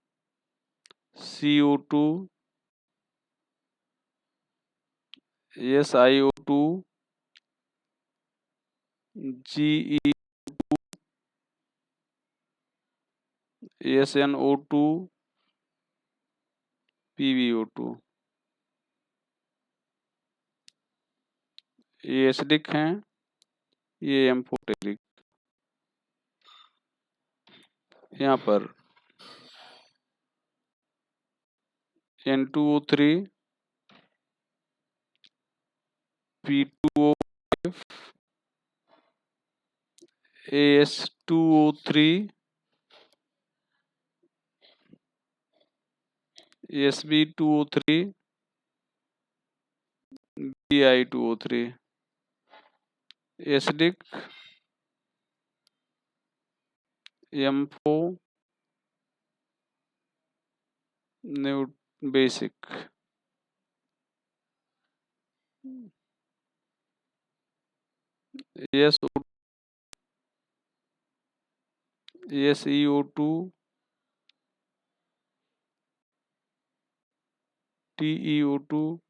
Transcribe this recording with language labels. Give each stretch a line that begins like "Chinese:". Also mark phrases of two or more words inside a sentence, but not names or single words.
Hindi: CO2, SiO2, Ge, SnO2, PbO2, ये एसिडिक हैं, ये एम्फोटेरिक। यहाँ पर N2O3, P2O5, AS2O3, Sb2O3, Bi2O3,
English: acidic, ampho, basic.
Hindi: SeO2, TeO2,